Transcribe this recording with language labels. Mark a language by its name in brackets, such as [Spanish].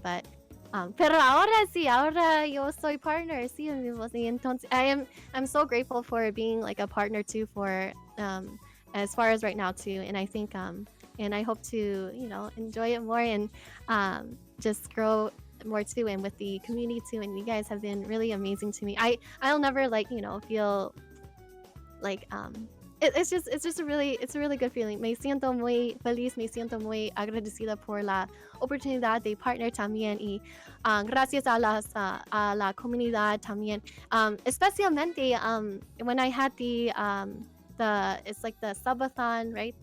[English] But [Spanish] pero ahora yo soy partner, sí, entonces [English] I'm so grateful for being a partner too, for as far as right now too, and I think and I hope to enjoy it more and just grow more too, and with the community too. And you guys have been really amazing to me. I'll never feel like it's just a really good feeling. [Spanish] Me siento muy feliz, me siento muy agradecida por la oportunidad de partner también y gracias a la comunidad también. [English] Especialmente when I had the it's like the subathon, right?